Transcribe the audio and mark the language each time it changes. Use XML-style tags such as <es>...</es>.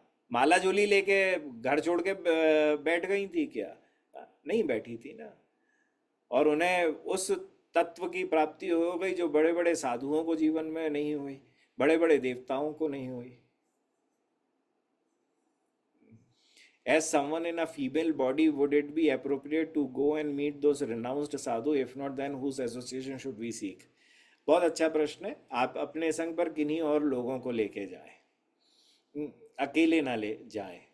<hi>माला झोली लेके घर छोड़ के बैठ गई थी क्या? नहीं बैठी थी ना। और उन्हें उस तत्व की प्राप्ति हो गई जो बड़े बड़े साधुओं को जीवन में नहीं हुई, बड़े बड़े देवताओं को नहीं हुई।</hi> <en>As someone in a female body, would it be appropriate to go and meet those renounced sadhu? If not, then whose association should we seek?</en> <hi>बहुत अच्छा प्रश्न है। आप अपने संग पर किन्हीं और लोगों को लेके जाएं, अकेले ना ले जाएं।</hi>